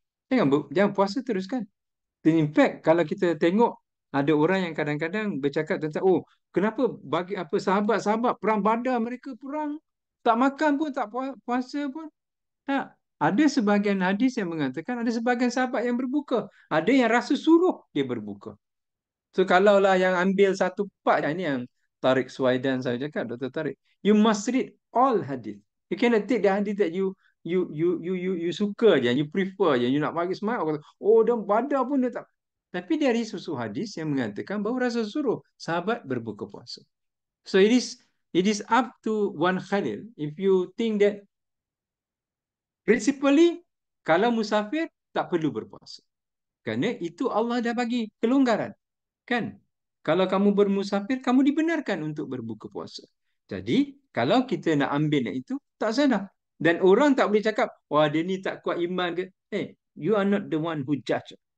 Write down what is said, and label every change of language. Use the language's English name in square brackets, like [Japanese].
[Malay] Jangan puasa teruskan. [English] In fact, [Malay] kalau kita tengok ada orang yang kadang-kadang bercakap tentang, oh, kenapa bagi apa sahabat-sahabat perang Badar mereka perang tak makan pun, tak puasa pun. Tak. Ada sebahagian hadis yang mengatakan ada sebahagian sahabat yang berbuka. Ada yang rasa suruh dia berbuka. So kalaulah yang ambil satu part, ini yang Tariq Suwaidan saya cakap, Dr. [English] Tariq, you must read all hadis. You cannot take the hadis that you [Malay] suka je, [English] you prefer [Malay] je, [English] you [Malay] nak bagi semangat. Oh, dan Badar pun dia tak. Tapi dari susu hadis yang mengatakan bahawa Rasul suruh sahabat berbuka puasa. [English] So it is up to one Khalil. If you think that principally [Malay] kalau musafir tak perlu berpuasa. Kerana itu Allah dah bagi kelonggaran. Kan? Kalau kamu bermusafir, kamu dibenarkan untuk berbuka puasa. Jadi, kalau kita nak ambil yang itu, tak salah. Dan orang tak boleh cakap, wah dia ni tak kuat iman ke. [English] Hey, you are not the one who judge.